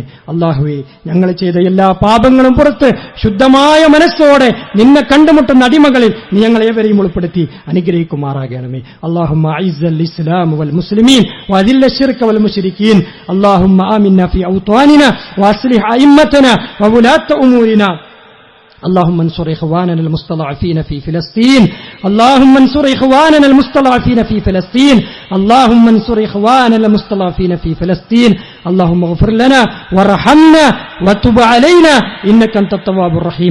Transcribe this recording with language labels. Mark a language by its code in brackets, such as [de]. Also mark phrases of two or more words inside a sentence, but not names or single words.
[ml] അല്ലാഹുവേ, ഞങ്ങൾ ചെയ്ത എല്ലാ പാപങ്ങളും പുറത്ത് ശുദ്ധമായ മനസ്സോടെ നിന്നെ കണ്ടുമുട്ടുന്ന അടിമകളിൽ നീ ഞങ്ങളേവരെയും ഉൾപ്പെടുത്തി അനുഗ്രഹിക്കുമാറാകണമേ. [ar] اللهم أعز الإسلام والمسلمين وأذل الشرك والمشركين. اللهم آمنا في أوطاننا واصلح أئمتنا وولاة أمورنا. اللهم انصر إخواننا المستضعفين في فلسطين. اللهم انصر إخواننا المستضعفين في فلسطين. اللهم انصر إخواننا المستضعفين في فلسطين. اللهم اغفر لنا وارحمنا وتب علينا إنك أنت التواب الرحيم.